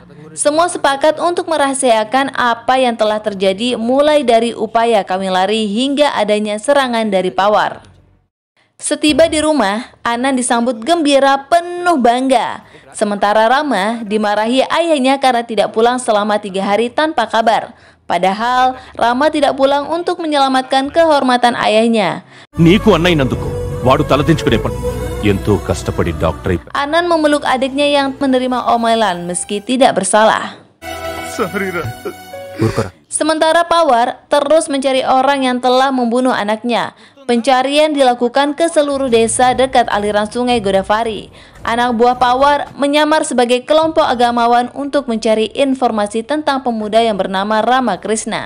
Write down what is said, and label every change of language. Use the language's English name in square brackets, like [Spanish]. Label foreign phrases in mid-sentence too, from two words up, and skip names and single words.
[Indonesian] Semua sepakat untuk merahasiakan apa yang telah terjadi, mulai dari upaya kawin lari hingga adanya serangan dari Pawar. Setiba di rumah, Anand disambut gembira penuh bangga. Sementara Rama dimarahi ayahnya karena tidak pulang selama 3 hari tanpa kabar. Padahal Rama tidak pulang untuk menyelamatkan kehormatan ayahnya. [Telugu] నీకు అన్నైనందుకు వాడు తలదించుకునే పని ఎంతో కష్టపడి డాక్టర్ అయిపోయి. [Indonesian] Anand memeluk adiknya yang menerima omelan meski tidak bersalah. Sementara Pawar terus mencari orang yang telah membunuh anaknya. Pencarian dilakukan ke seluruh desa dekat aliran sungai Godavari. Anak buah Pawar menyamar sebagai kelompok agamawan untuk mencari informasi tentang pemuda yang bernama Rama Krishna.